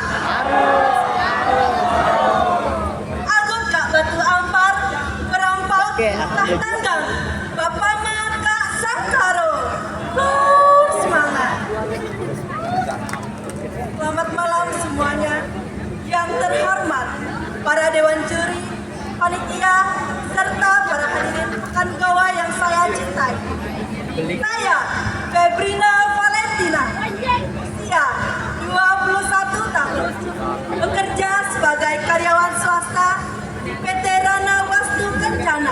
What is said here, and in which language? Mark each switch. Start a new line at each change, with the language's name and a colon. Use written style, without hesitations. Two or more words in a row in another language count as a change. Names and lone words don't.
Kendayan: Agut Kak Batu Ampar, Perampau Kak Tanggang, Bapama Kak Sangkaro.
Indonesian: Semangat. Selamat malam semuanya. Yang terhormat para dewan juri, panitia, serta para hadirin pekan gawa yang saya cintai. Saya, Febrina Valentina, usia 21 tahun, bekerja sebagai karyawan swasta di PT Rana Wastu Kencana.